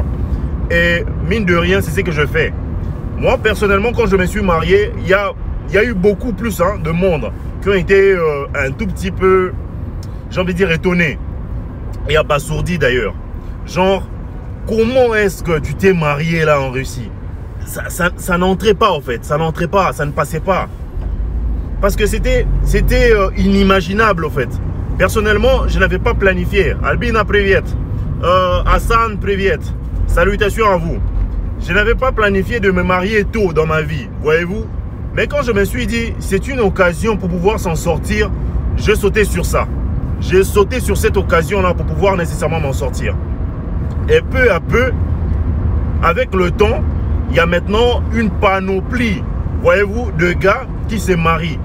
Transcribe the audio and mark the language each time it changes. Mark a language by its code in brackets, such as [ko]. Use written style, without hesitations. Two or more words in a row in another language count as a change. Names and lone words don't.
[fr] Et mine de rien, c'est ce que je fais. Moi, personnellement, quand je me suis marié, il y a eu beaucoup plus de monde qui ont été un tout petit peu, j'ai envie de dire, étonnés et abasourdis d'ailleurs. Genre, comment est-ce que tu t'es marié là en Russie? Ça n'entrait pas en fait, ça n'entrait pas, ça ne passait pas. Parce que c'était inimaginable en fait. Personnellement, je n'avais pas planifié. [ru] Albina, privet. Hassan, privet. [fr] Salutations à vous. Je n'avais pas planifié de me marier tôt dans ma vie, voyez-vous. Mais quand je me suis dit, c'est une occasion pour pouvoir s'en sortir, j'ai sauté sur ça. J'ai sauté sur cette occasion-là pour pouvoir nécessairement m'en sortir. Et peu à peu, avec le temps, il y a maintenant une panoplie, voyez-vous, de gars qui se marient.